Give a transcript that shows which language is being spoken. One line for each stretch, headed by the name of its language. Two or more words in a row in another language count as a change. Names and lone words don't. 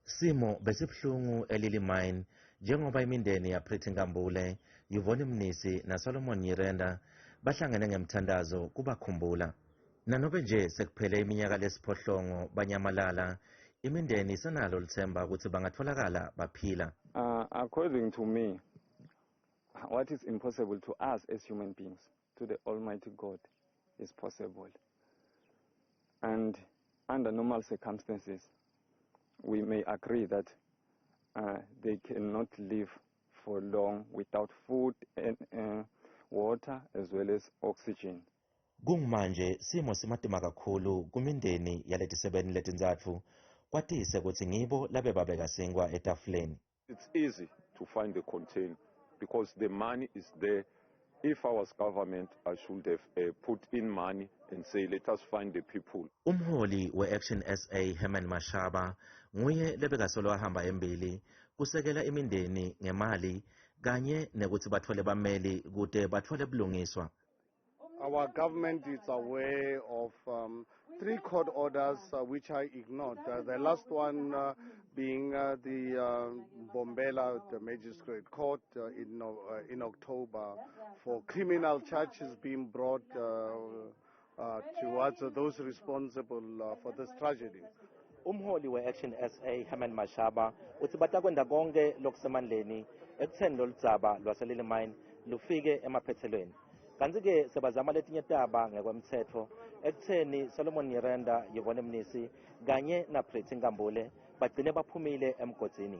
Swati: Isimo besibhlungu eLilly mine njengoba imindeni yaPrithingambule, Yvonne Mnisi naSolomon Nyirenda bahlangene ngemthandazo kubakhumbula. Nanobe nje sekuphele iminyaka lesiphohlongo banyamalala, imindeni isenalo lithemba ukuthi bangatholakala baphila.
English: According to me, what is impossible to us as human beings, to the Almighty God, is possible. And under normal circumstances, we may agree that they cannot live for long without food and water as well as oxygen.
Swati: Kungmanje simo simatima kakhulu kumindeni yaletisebeni letinzatfu kwatise ukuthi ngibo labe babeka singwa etafuleni.
English: It's easy to find the container because the money is there. If I was government, I should have put in money and say, let us find the people.
Swati: Umholi we-Action SA Herman Mashaba nguye lebeka solo ahamba embili kusekela imindeni ngemali kanye nekuthi bathole bameli kude bathole bulungiswa.
English: Our government is aware of 3 court orders which I ignored. The last one being the Bombela, the magistrate court in October for criminal charges being brought towards those responsible for this tragedy.
Swati: Umholi we-Action SA Herman Mashaba uthi batakwenda konke lokusemandleni ekutheni loludzaba lwaseLilly mine lufike emaphethelweni. Kanti-ke sebazama letinye taba ngekwemthetho ekutheni Solomon Nyirenda, Yvonne Mnisi kanye naPrithingambule bagcine baphumile emgodini.